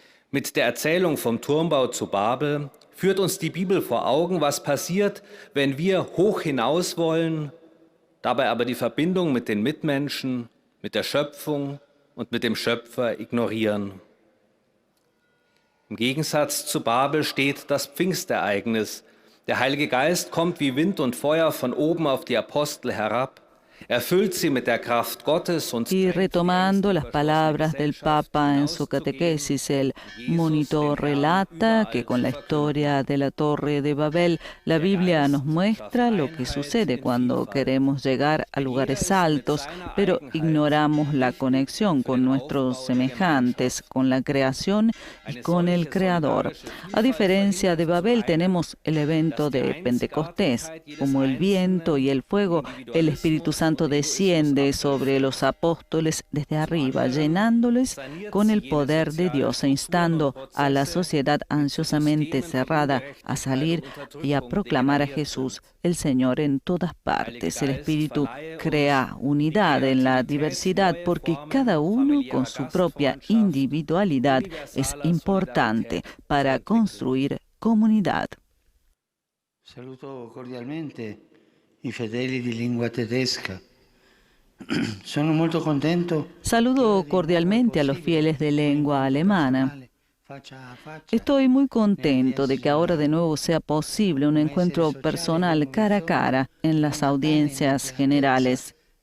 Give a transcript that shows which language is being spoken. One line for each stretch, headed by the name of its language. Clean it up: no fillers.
German: Mit der Erzählung vom Turmbau zu Babel führt uns die Bibel vor Augen, was passiert, wenn wir hoch hinaus wollen, dabei aber die Verbindung mit den Mitmenschen, mit der Schöpfung und mit dem Schöpfer ignorieren. Im Gegensatz zu Babel steht das Pfingstereignis. Der Heilige Geist kommt wie Wind und Feuer von oben auf die Apostel herab.
Spanish: Y retomando las palabras del Papa en su catequesis, el monitor relata que con la historia de la Torre de Babel, la Biblia nos muestra lo que sucede cuando queremos llegar a lugares altos, pero ignoramos la conexión con nuestros semejantes, con la creación y con el Creador. A diferencia de Babel, tenemos el evento de Pentecostés. Como el viento y el fuego, el Espíritu Santo desciende sobre los apóstoles desde arriba, llenándoles con el poder de Dios e instando a la sociedad ansiosamente cerrada a salir y a proclamar a Jesús, el Señor, en todas partes. El Espíritu crea unidad en la diversidad porque cada uno con su propia individualidad es importante para construir comunidad.
Italian: Saluto cordialmente i fedeli di lingua tedesca. Sono molto contento.
Spanish: Saludo cordialmente a los fieles de lengua alemana. Estoy muy contento de que ahora de nuevo sea posible un encuentro personal cara a cara en las audiencias generales.